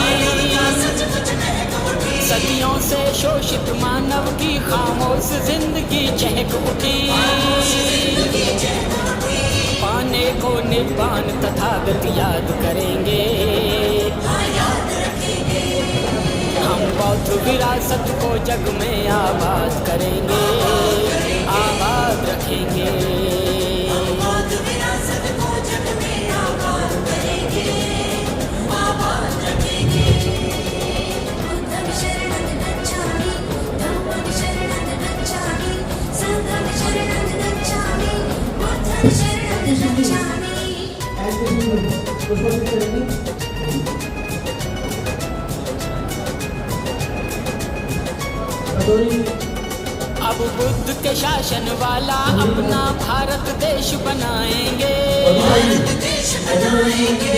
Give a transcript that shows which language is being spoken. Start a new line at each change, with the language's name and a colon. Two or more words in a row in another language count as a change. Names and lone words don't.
Hindi: सदियों से शोषित मानव की खामोश जिंदगी चहक उठी, पाने को निब्बान तथागत याद करेंगे, हम बौद्ध विरासत को जग में आबाद करेंगे, आबाद रखेंगे। बौद्ध विरासत को जग में आबाद करेंगे, आबाद रखेंगे।
Pali: बुद्धं शरणं गच्छामि, धम्मं शरणं गच्छामि, संघं शरणं गच्छामि, बुद्धं शरणं गच्छामि।
Hindi: अब बुद्ध के शासन वाला अपना भारत देश बनाएंगे, भारत देश बनाएंगे,